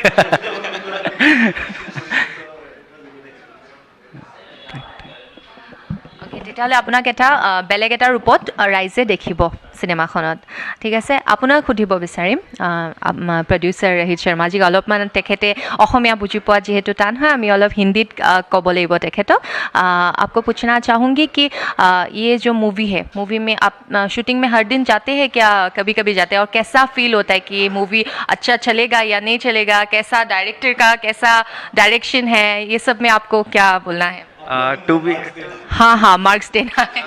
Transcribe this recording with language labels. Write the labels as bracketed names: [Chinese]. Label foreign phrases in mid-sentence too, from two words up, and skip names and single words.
[Assamese] তেতিয়াহ'লে আপোনাক এটা বেলেগ এটা ৰূপত ৰাইজে দেখিব চিনেমাখনত। ঠিক আছে, আপোনাক সুধিব বিচাৰিম প্ৰডিউচাৰ ৰহিত শৰ্মাজীক অলপমান, তেখেতে অসমীয়া বুজি পোৱা যিহেতু টান হয়, আমি অলপ হিন্দীত ক'ব লাগিব তেখেতক। [Hindi] आपको पूछना चाहूँगी कि ये जो मूवी है, मूवी में आप शूटिंग में हर दिन जाते हैं क्या? कभी कभी जाते हैं, और कैसा फील होता है कि ये मूवी अच्छा चलेगा या नहीं चलेगा? कैसा डायरेक्टर का कैसा डायरेक्शन है, ये सब में आपको क्या बोलना है? हाँ मार्क्स देना है।